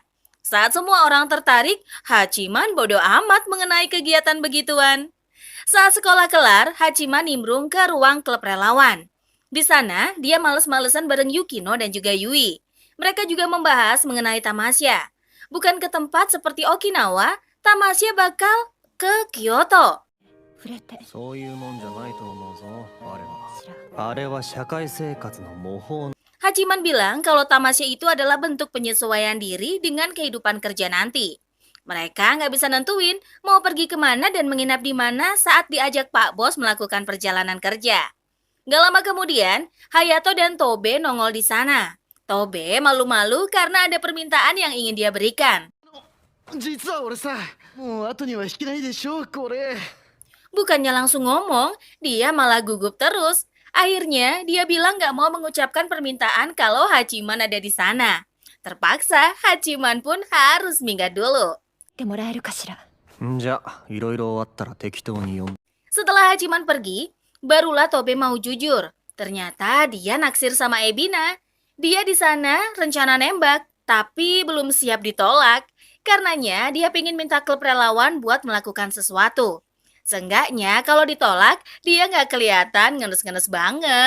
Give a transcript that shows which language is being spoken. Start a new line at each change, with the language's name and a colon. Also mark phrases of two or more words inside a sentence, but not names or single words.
Indonesian: Saat semua orang tertarik, Hachiman bodo amat mengenai kegiatan begituan. Saat sekolah kelar, Hachiman nimbrung ke ruang klub relawan. Di sana, dia males-malesan bareng Yukino dan juga Yui. Mereka juga membahas mengenai tamasya. Bukan ke tempat seperti Okinawa, tamasya bakal ke Kyoto.
Japanese: 触れて。そういうもんじゃないと思うぞあれは社会生活の模倣
Indonesian: Hachiman bilang kalau tamasya itu adalah bentuk penyesuaian diri dengan kehidupan kerja nanti. Mereka nggak bisa nentuin mau pergi kemana dan menginap di mana saat diajak Pak Bos melakukan perjalanan kerja. Gak lama kemudian, Hayato dan Tobe nongol di sana. Tobe malu-malu karena ada permintaan yang ingin dia berikan.
Japanese: 実は俺さもう後には引けないでしょこれ
Indonesian: Bukannya langsung ngomong, dia malah gugup terus. Akhirnya, dia bilang gak mau mengucapkan permintaan kalau Hachiman ada di sana. Terpaksa, Hachiman pun harus minggat dulu.
Japanese: てもらえるかしら。んじゃいろいろ終わったら適当に読む
Indonesian: Setelah Hachiman pergi, barulah Tobe mau jujur. Ternyata dia naksir sama Ebina. Dia di sana rencana nembak, tapi belum siap ditolak. Karenanya, dia pengen minta klub relawan buat melakukan sesuatu. Seenggaknya kalau ditolak, dia nggak kelihatan ngenes-ngenes banget.